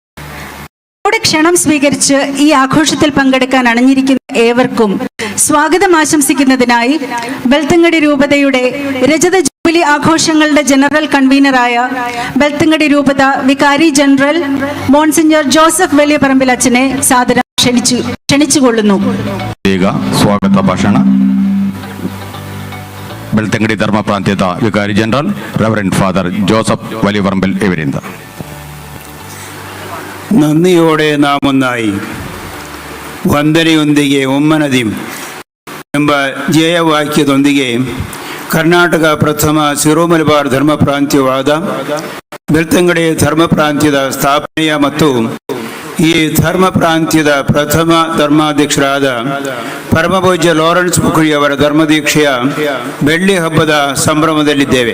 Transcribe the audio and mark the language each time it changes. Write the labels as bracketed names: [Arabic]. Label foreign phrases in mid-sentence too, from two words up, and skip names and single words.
[Malayalam] നമ്മുടെ ക്ഷണം സ്വീകരിച്ച് ഈ ആഘോഷത്തിൽ പങ്കെടുക്കാൻ അണിഞ്ഞിരിക്കുന്ന ഏവർക്കും സ്വാഗതം ആശംസിക്കുന്നതിനായി ബെൽത്തങ്ങടി രൂപതയുടെ രജത ജൂബിലി ആഘോഷങ്ങളുടെ ജനറൽ കൺവീനറായ ബെൽത്തങ്ങടി രൂപത വികാരി ജനറൽ മോൺസിഞ്ഞർ ജോസഫ് വലിയ പറമ്പിൽ അച്ഛനെ സാദരം ക്ഷണിച്ചുകൊള്ളുന്നു. [Kannada] ಸ್ವಾಗತ ಭಾಷಣ ಬೆಳ್ತಂಗಡಿ ಧರ್ಮ ಪ್ರಾಂತ್ಯದ ವಿಕಾರಿ ಜನರಲ್ ರೆವರೆಂಡ್ ಫಾದರ್ ಜೋಸಫ್ വലിയപറമ്പിൽ ಇವರಿಂದ. [Malayalam] നന്ദിയോടെ നാം ഒന്നായി [Kannada] ವಂದನೆಯೊಂದಿಗೆ ಒಮ್ಮನದಿ ಎಂಬ ಧ್ಯೇಯವಾಕ್ಯದೊಂದಿಗೆ ಕರ್ನಾಟಕ ಪ್ರಥಮ ಸಿರೋ-ಮಲಬಾರ್ ಧರ್ಮ ಪ್ರಾಂತ್ಯವಾದ ಬೆಳ್ತಂಗಡಿ ಧರ್ಮ ಪ್ರಾಂತ್ಯದ ಸ್ಥಾಪನೆಯ ಮತ್ತು ಈ ಧರ್ಮ ಪ್ರಾಂತ್ಯದ ಪ್ರಥಮ ಧರ್ಮಾಧ್ಯಕ್ಷರಾದ ಪರಮಪೂಜ್ಯ ಲಾರೆನ್ಸ್ ಮುಕ್ಕುಳಿ ಅವರ ಧರ್ಮದೀಕ್ಷೆಯ ಬೆಳ್ಳಿ ಹಬ್ಬದ ಸಂಭ್ರಮದಲ್ಲಿದ್ದೇವೆ.